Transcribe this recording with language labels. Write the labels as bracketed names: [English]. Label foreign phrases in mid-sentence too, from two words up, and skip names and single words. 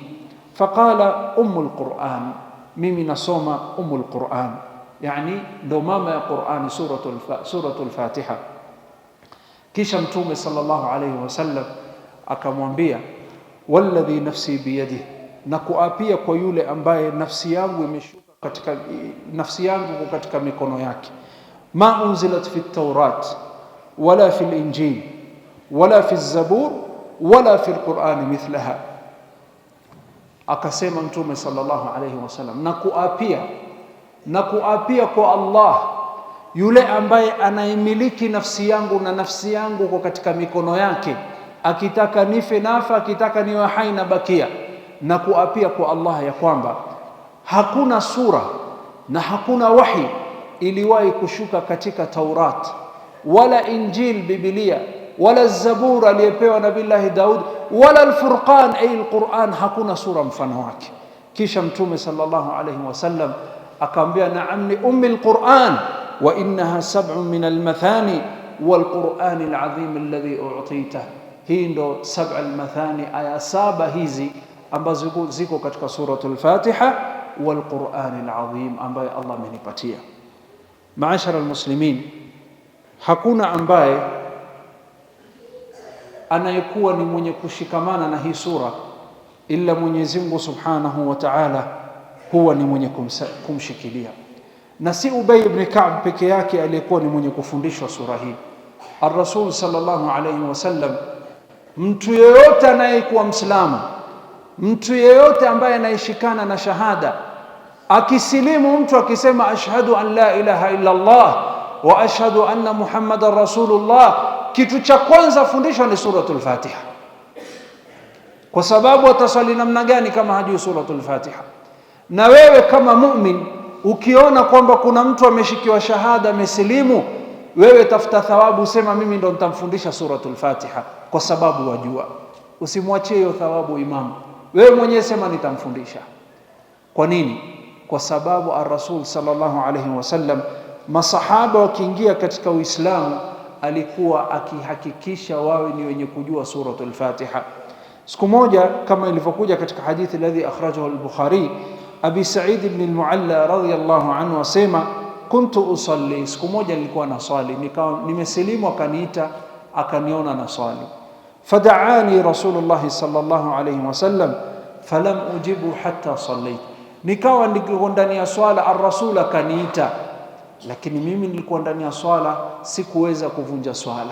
[Arabic] فقال أم القرآن, [Swahili] mimi nasoma ummul Qur'an, yani ndo mama ya Qur'ani, suratul Fatiha. Kisha Mtume [Arabic] صلى الله عليه وسلم [Swahili] akamwambia, [Arabic] والذي نفسي بيده, [Swahili] na kuapia kwa yule ambaye nafsi yangu imeshuka katika mikono yake, [Arabic] ما أنزلت في التوراة ولا في الإنجيل ولا في الزبور ولا في القرآن مثلها. [Swahili] Akasema Mtume [Arabic] صلى الله عليه وسلم, [Swahili] na kuapia kwa Allah yule ambaye anaimiliki nafsi yangu na nafsi yangu kwa katika mikono yake, akitaka nife nafa, akitaka niwe hai na bakia, na kuapia kwa Allah ya kwamba hakuna sura na hakuna wahi iliwahi kushuka katika Taurat wala Injil Biblia wala Zabur aliyepewa Nabii Daud wala al-Furqan [Arabic] أي القرآن, [Swahili] hakuna sura mfano wake. Kisha Mtume [Arabic] صلى الله عليه وسلم [Swahili] akamwambia, [Arabic] na'am, ni أم القرآن وإنها سبع من المثاني والقرآن العظيم الذي أوتيته. [Swahili] Hii ndo [Arabic] سبع المثاني, [Swahili] aya saba hizi ambazo ziko katika suratul Fatiha, [Arabic] والقرآن العظيم [Swahili] ambaye Allah amenipatia. [Arabic] معشر المسلمين, [Swahili] hakuna ambaye anayekuwa ni mwenye kushikamana na hii sura illa Mwenyezi Mungu [Arabic] سبحانه وتعالى [Swahili] huwa ni mwenye kumshikilia. Na si Ubay ibn Ka'b peke yake aliyekuwa ni mwenye kufundishwa sura hii. Ar-Rasul [Arabic] صلى الله عليه وسلم, [Swahili] mtu yeyote anayekuwa Muislamu, mtu yeyote ambaye anaishikana na shahada, akisilimu mtu akisema [Arabic] أشهد أن لا إله إلا الله وأشهد أن محمدا رسول الله, [Swahili] kitu cha kwanza fundishwa ni suratul Fatiha. Kwa sababu atasali namna gani kama hajui suratul Fatiha? Na wewe kama mu'min ukiona kwamba kuna mtu ameshikiwa shahada, amesilimu, wewe tafuta thawabu, sema mimi ndo nitamfundisha suratul Fatiha, kwa sababu wajua. Usimwachie hiyo thawabu imamu, wewe mwenyewe sema nitamfundisha. Kwa nini? Kwa sababu ar-Rasul [Arabic] صلى الله عليه وسلم, [Swahili] masahaba wakiingia katika Uislamu, alikuwa akihakikisha wawe ni wenye kujua suratul Fatiha. Siku moja kama ilivyokuja katika hadithi [Arabic] الذي أخرجه البخاري, [Swahili] Abi Sa'id ibn al-Mu'alla [Arabic] رضي الله عنه [Swahili] asema, [Arabic] كنت أصلي, [Swahili] siku moja nilikuwa naswali, nikawa nimesilimu, akaniita, akaniona naswali. [Arabic] فدعاني رسول الله صلى الله عليه وسلم فلم أجب حتى صليت, [Swahili] nikawa niko ndani ya swala, ar-Rasul akaniita, lakini mimi nilikuwa ndani ya swala, sikuweza kuvunja swala.